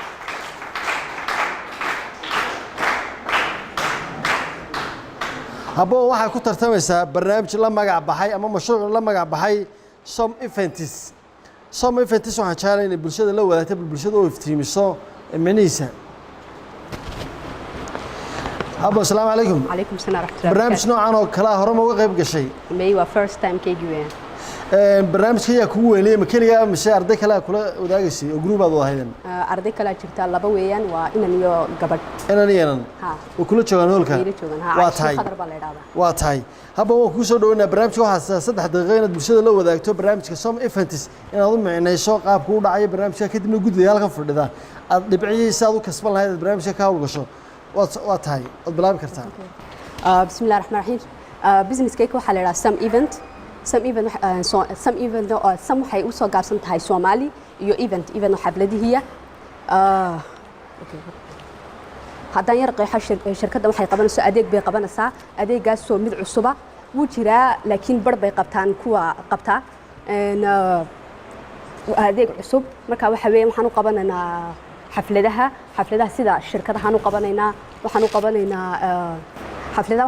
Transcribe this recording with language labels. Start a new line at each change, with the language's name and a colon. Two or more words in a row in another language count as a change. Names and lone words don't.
Somali: Habboon waxay ku tartamaysaa barnaamij la magac baxay ama mashruuc la magac baxay Some Events waxaan jeclahay in bulshada la wadaagto bulshada oo iftiimiso macnihiisa Habboon
Arabic: assalaamu calaykum calaykum salaam rahmatullahi
Somali: barnaamij noocan oo kala hore ma uga qayb gashay may waa
English: first time
Somali: KGN barnaamijka yaa kugu weynay ma kaliya mise arday kale kula wadaagaysay oo group aad wadahaydeen arday kale jirta laba weeyaan waa inan iyo gabadh inan oo kula joogan hoolka waa tahay Habboon waan ku soo dhaweynaa barnaamijka waxaa 3 daqiiqo inaad bulshada la wadaagto barnaamijka Some Events inaad u micnayso qaabka uu dhacayo barnaamijka kadibna guddiga halkan fadhida aad dhibciisa aad u kasban lahayd barnaamijka ka hawlgasho waa tahay aad bilaabi kartaa
Arabic: bismillaahir rahmaanir rahiim
English: business cake
Somali: waxa la yiraahdaa some event waxay u soo gaabsan tahay Soomaali iyo event xafladihiya haddaan yar qeexo shirkadda waxay qabanaysaa adeeg bay qabanaysaa adeegaas soo mid cusuba wuu jiraa laakiin bar bay qabtaan kuwa qabtaa adeeg cusub marka waxa weeye waxaan u qabanaynaa xafladaha sida shirkadahan u qabanaynaa waxaan u qabanaynaa xafladaha